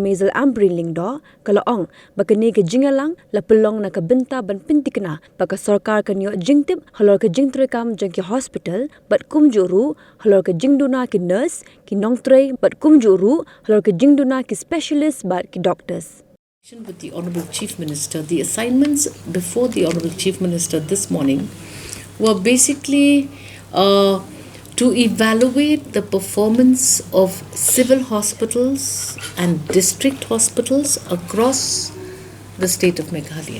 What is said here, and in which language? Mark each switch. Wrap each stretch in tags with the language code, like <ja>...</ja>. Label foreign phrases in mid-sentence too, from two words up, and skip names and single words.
<kha>Maisel Amperin Lingdo kalau ong baka ni ke Jingalang la pelong na ka binta ban pintikna baka Sorkar ka niyo Jingtip halor ke Jingtrei kam jang ki hospital bat kumjuru halor ke Jingduna ki nurse ki Nongtrei bat kumjuru halor ke Jingduna ki specialist bat ki doctors.</kha> <en>With the Honourable Chief Minister, the assignments before the Honourable Chief Minister this morning were basically to evaluate the performance of civil hospitals and district hospitals across the state of Meghalaya.</en>